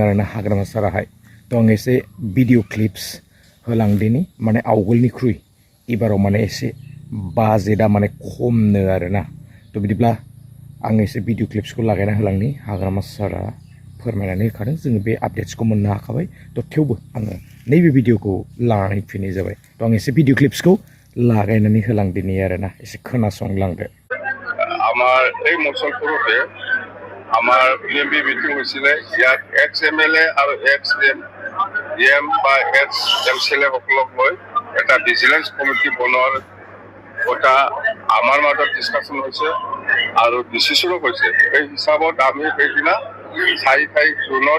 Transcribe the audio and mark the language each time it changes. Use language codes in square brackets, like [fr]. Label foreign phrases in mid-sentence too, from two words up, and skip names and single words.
[brx] आरोना हाग्रामा साराहाय थ' आं एसे [en] video clips [brx] होलांदिनि माने आवगोलनिख्रुइ एबाराव माने एसे बाजेटआ माने खमनो आरोना थ' बिदिब्ला आं एसे भिडिअ क्लिप्सखौ लागायना होलांनि हाग्रामा सारा फोरमायनानै होखादों जोङो बे आपडेट्सखौ मोननो हाखाबाय थ' थेवबो आङो नैबे भिडिअखौ लानानै फैनाय जाबाय थ' आं एसे भिडिअ क्लिप्सखौ लागायनानै होलांदिनि आरोना एसे खोनासंलांदो [as] আমার এই মুছলপুৰতে আমাৰ PMB মিটিং হৈছিলে ইয়াত [en] ex MLA [as] আৰু [en] ex DM [as] বা [en] ex MCLA [as] সকলক লৈ এটা [en] vigilance committee [as] বনোৱাৰ কথা আমাৰ মাজত ডিছকাশ্যন হৈছে আৰু ডিচিশ্যনো হৈছে এই হিচাপত আমি সেইদিনা 4 জুনত